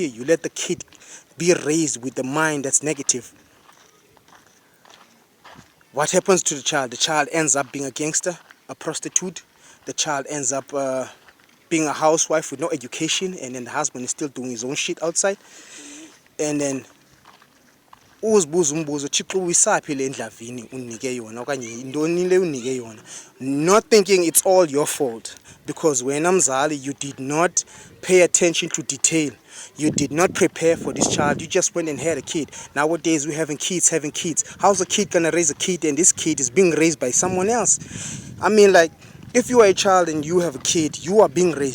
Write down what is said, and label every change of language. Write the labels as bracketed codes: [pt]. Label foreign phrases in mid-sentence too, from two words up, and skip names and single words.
[en] You let the kid be raised with the mind that's negative. What happens to the child? The child ends up being a gangster, a prostitute. The child ends up being a housewife with no education, and then the husband is still doing his own shit outside. And then [xh] uzibuza umbuzo, Thixo uyisaphi le ndlavini unike yona okanye yintoni le unike yona, [en] not thinking it's all your fault, because [xh] wena mzali, [en] you did not pay attention to detail. You did not prepare for this child. You just went and had a kid. Nowadays we're having kids. How's a kid gonna raise a kid and this kid is being raised by someone else? I mean, like, if you are a child and you have a kid, you are being raised.